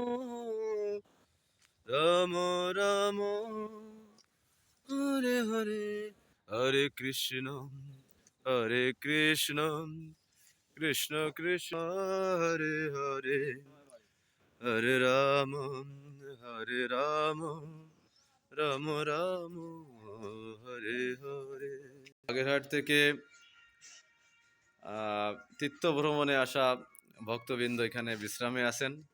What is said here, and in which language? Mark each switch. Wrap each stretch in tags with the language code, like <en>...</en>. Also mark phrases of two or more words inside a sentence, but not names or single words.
<sa>রাম রাম, হরে হরে, হরে কৃষ্ণ, হরে কৃষ্ণ, কৃষ্ণ কৃষ্ণ, হরে হরে, হরে রাম, হরে রাম, রাম রাম, হরে হরে।</sa> <bn>বাগেরহাট থেকে তীর্থ ভ্রমণে আসা ভক্তবৃন্দ এখানে বিশ্রামে আছেন।</bn>